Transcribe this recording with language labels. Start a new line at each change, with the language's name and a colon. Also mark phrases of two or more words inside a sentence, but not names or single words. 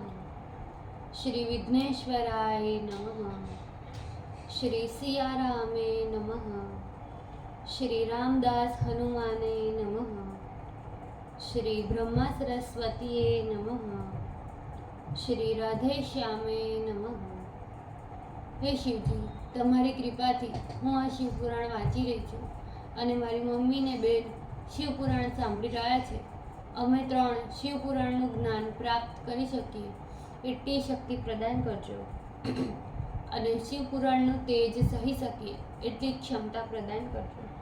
Sanskrit: श्री विघ्नेश्वराय नमः। श्री सियारामे नमः। श्री रामदास हनुमाने नमः। श्री ब्रह्मा सरस्वतीये नमः। श्री राधे श्यामे नमः।
Gujarati: હે શિવજી, તમારી કૃપાથી હું આ શિવપુરાણ વાંચી રહી છું અને મારી મમ્મી ને બેન શિવપુરાણ સાંભળી રહ્યા છે. અમે ત્રણ શિવપુરાણનું જ્ઞાન પ્રાપ્ત કરી શકીએ એટલી શક્તિ પ્રદાન કરજો અને શિવપુરાણનું તેજ સહી શકીએ એટલી ક્ષમતા પ્રદાન કરજો.